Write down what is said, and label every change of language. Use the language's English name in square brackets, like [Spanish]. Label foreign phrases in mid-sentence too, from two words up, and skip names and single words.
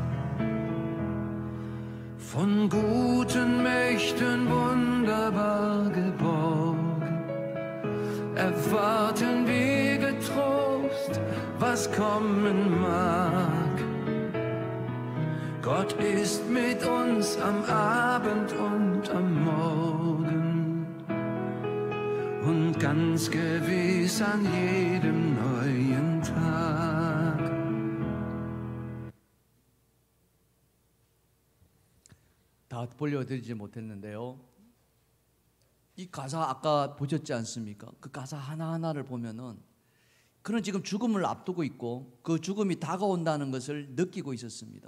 [German] Von guten Mächten wunderbar geborgen, erwarten wir getrost, was kommen mag. Gott ist mit uns am Abend und am Morgen und ganz gewiss an jedem neuen Tag. [Korean] 다 보려드리지 못했는데요, 이 가사 아까 보셨지 않습니까? 그 가사 하나하나를 보면은 그는 지금 죽음을 앞두고 있고 그 죽음이 다가온다는 것을 느끼고 있었습니다.